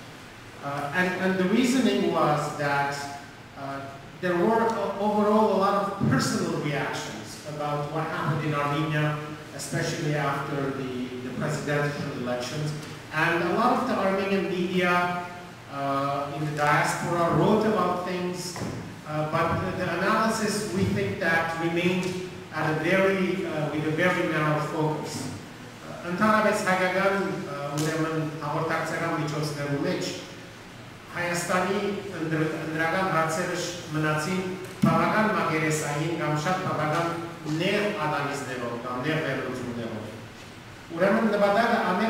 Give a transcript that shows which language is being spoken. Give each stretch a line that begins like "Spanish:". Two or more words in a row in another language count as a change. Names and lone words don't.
English: And the reasoning was that there were overall a lot of personal reactions about what happened in Armenia, especially after the presidential elections. And a lot of the Armenian media in the diaspora wrote about things, but the analysis, we think, that remained at a with a very narrow focus.
Western Armenian: Ընդհանրապես հայկական ուրեմն հաղորդակցական միջոցներու մեջ Հայաստանի ընդրական հարցերը մնացին բավական մակերեսային կամ շատ բավական նեղ անալիզներով կամ նեղ վերլուծումներով։ Ուրեմն նպատակը ամեն